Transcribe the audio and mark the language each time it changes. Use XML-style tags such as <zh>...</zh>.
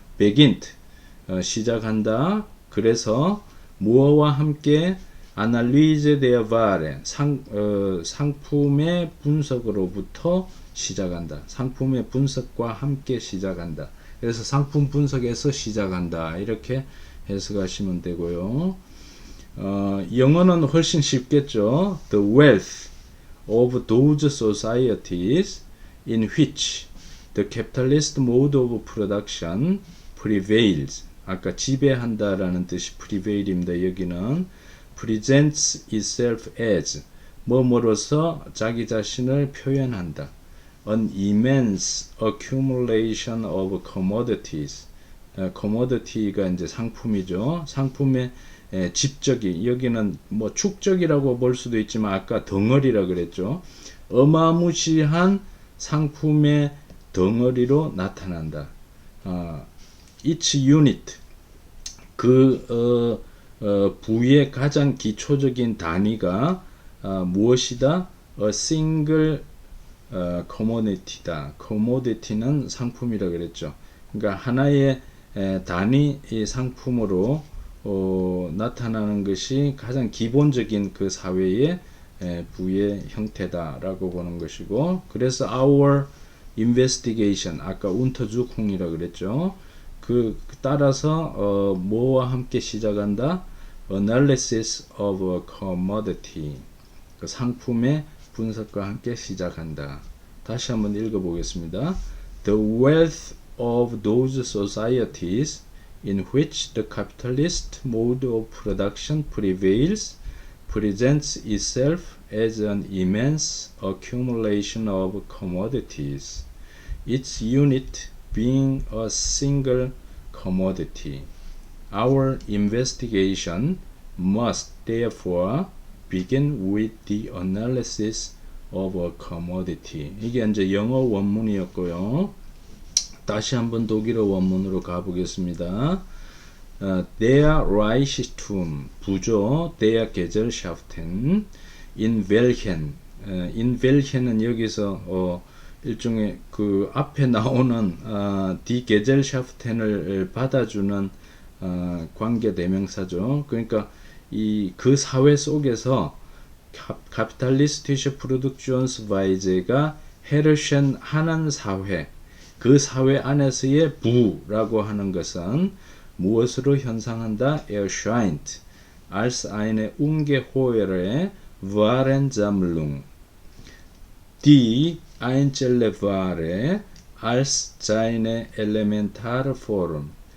<ko>beginnt 시작한다. 그래서 무엇과 함께</ko> <de>Analyse der Ware</de> <ko>상품의 분석으로부터 시작한다. 상품의 분석과 함께 시작한다. 그래서 상품 분석에서 시작한다. 이렇게 해석하시면 되고요. 영어는 훨씬 쉽겠죠.</ko> <en>The wealth of those societies in which the capitalist mode of production prevails.</en> <ko>아까 지배한다라는 뜻이 prevail입니다. 여기는</ko> <en>presents itself as</en> <ko>뭐뭐로서 자기 자신을 표현한다.</ko> <en>An immense accumulation of commodities.</en> <ko>commodity가 이제 상품이죠. 상품의 집적이 여기는 뭐 축적이라고 볼 수도 있지만 아까 덩어리라 그랬죠. 어마무시한 상품의 덩어리로 나타난다.</ko> <en>each unit</en> <ko>그 부의 가장 기초적인 단위가 무엇이다?</ko> <en>A single commodity다.</en> <ko>commodity는 상품이라 그랬죠. 그러니까 하나의 단위 상품으로 나타나는 것이 가장 기본적인 그 사회의 부의 형태다라고 보는 것이고, 그래서</ko> <en>our investigation</en> <ko>아까 운터주콩이라 그랬죠. 그 따라서 뭐와 함께 시작한다?</ko> <en>Analysis of a commodity</en> <ko>그 상품의 분석과 함께 시작한다. 다시 한번 읽어보겠습니다.</ko> <en>The wealth of those societies in which the capitalist mode of production prevails presents itself as an immense accumulation of commodities, each unit being a single commodity. Our investigation must therefore begin with the analysis of a commodity.</en> <ko>이게 이제 영어 원문이었고요. 다시 한번 독일어 원문으로 가보겠습니다.</ko> <de>Der Reichtum,</de> <ko>부조,</ko> <de>der Gesellschaften, in welchen</de> <ko>은 여기서 일종의 그 앞에 나오는</ko> <de>die Gesellschaften</de> <ko>을 받아주는 관계 대명사죠. 그러니까 그 사회 속에서 카피탈리스tische Produktionsweis가 herrschen 하는 사회, 그 사회 안에서의 부라고 하는 것은 무엇으로 현상한다?</ko> <de>erscheint als eine ungeheure Warensammlung, die einzelne Ware als seine elementare Form.</de>